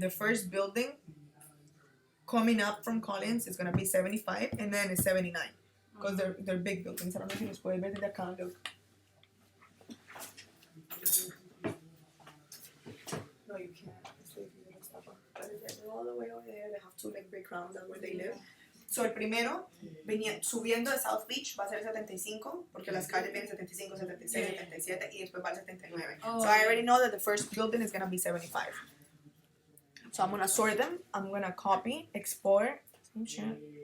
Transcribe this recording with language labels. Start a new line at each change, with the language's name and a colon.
English: the first building coming up from Collins is gonna be 75, and then it's 79, because they're big buildings. I don't know if you puede ver desde acá. Look. No, you can't. So if you don't stop, but they're all the way over there. They have two like brick rounds. That's where they live.
Spanish: So el primero, subiendo de South Beach, va a ser el 75, porque las calles vienen 75, 76, 77, y después va al 79. Oh,
English: So I already know that the first building is going to be 75. So I'm going to sort them. I'm going to copy, export, same shit.